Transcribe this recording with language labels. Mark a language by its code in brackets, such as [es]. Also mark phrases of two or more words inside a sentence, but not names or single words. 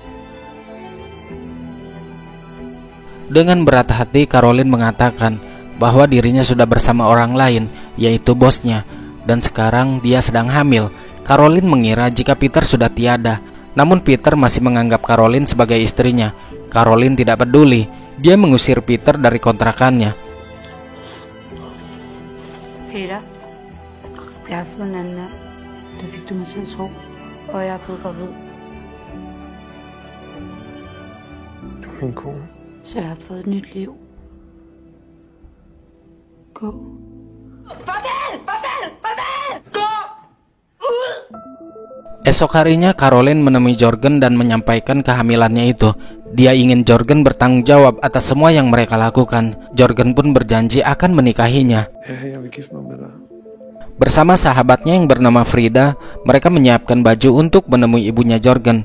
[id] Dengan berat hati, Caroline mengatakan bahwa dirinya sudah bersama orang lain, yaitu bosnya, dan sekarang dia sedang hamil. Caroline mengira jika Peter sudah tiada, namun Peter masih menganggap Caroline sebagai istrinya. Caroline tidak peduli, dia mengusir Peter dari kontrakannya. [da] Peter, jeg har fået en anden mand. Det fik du mig til at tro, og jeg er blevet gravid. Du er min kone. Så jeg har fået et nyt liv. Gå. [id] Esok harinya Caroline menemui Jørgen dan menyampaikan kehamilannya itu. Dia ingin Jørgen bertanggung jawab atas semua yang mereka lakukan. Jørgen pun berjanji akan menikahinya. Bersama sahabatnya yang bernama Frida, mereka menyiapkan baju untuk menemui ibunya Jørgen.